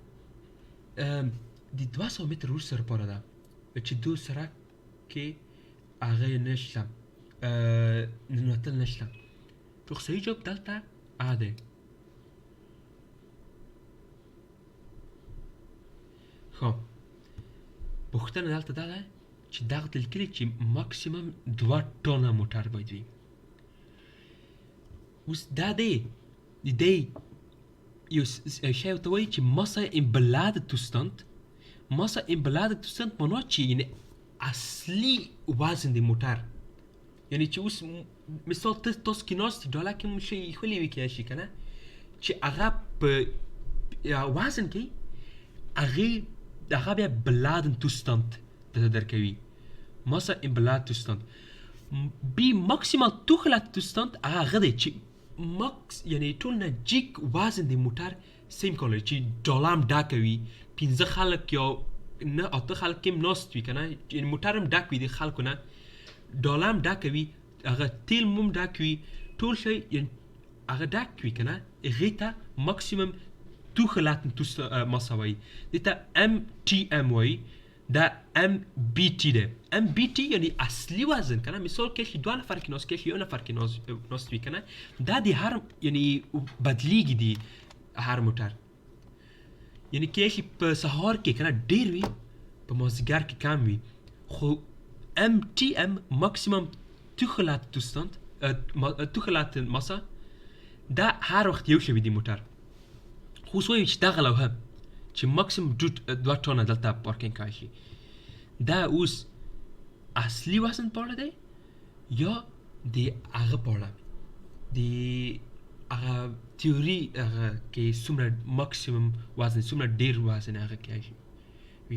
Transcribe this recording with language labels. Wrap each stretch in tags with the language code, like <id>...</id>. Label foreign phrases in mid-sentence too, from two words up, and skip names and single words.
<ps>د 200 متر وروسته لپاره ده چې دو سړک کې هغه نشته ننوتل نشته خو صحیح جواب دلته ده خب پوښتنه دلته دا ده چې دغه لیکلي چې ماکسیمم 2 ټنه موټر باید وي. اوس دا دی یو شی ورته وایي چې</ps> <nl>massa in beladen toestand. massa in beladen toestand</nl> <ps>معنا چې یعنې اصلي وزن د موټر، یعنې چې اوس مثال تاسو کې ناست ډاله کې مو شی ایښلی وي کیدای شي که نه، چې هغه په وزن کې هغه بیا</ps> <nl>beladen toestand</nl> <ps>درته درکوي.</ps> <nl>massa in beladen toestand.</nl> <ps>بی ماکسیمال</ps> <nl>toegelaten toestand</nl> <ps>هغه دی چې ماکس یعنې ټول نه جیک وزن د موټر سیم کار لري، چې ډاله هم ډکه وي، 15 خلک یا نه 8 خلک هم ناست وي که نه، یعنې موټر هم ډک وي د خلکو نه، ډاله هم ډکه وي، هغه تیل هم ډک وي، ټول شی یعنې هغه ډک وي که نه، هغې ته ماکسیمم</ps> <nl>toegelaten massa</nl> <ps>وایي. دې ته MTM وایي. دا MBT ده. MBT یعنی اصلی وزن کنه، مثال کشی 2 نفر که ناست، کشی 1 نفر که ناست وی کنه، دا دی هر یعنی بدلیگی دی هر موټر، یعنی کشی په سهار کې کنه ډیر وی، په مازدیګر کې کم وی، خو MTM ماکسیمم</ps> <nl>toegelaten massa</nl> <ps>دا هر وخت یو شوی دی موټر. خو سوی چې دغه لوحه چې ماکسیمم 2 ټنه دلته پارکینګ کولی شي، دا اوس اصلي وزن په اړه دی یا د هغه په اړه، د هغه تیوري هغه کې څومره ماکسیمم وزن، څومره ډېر وزن هغه کولی شي وي.</ps>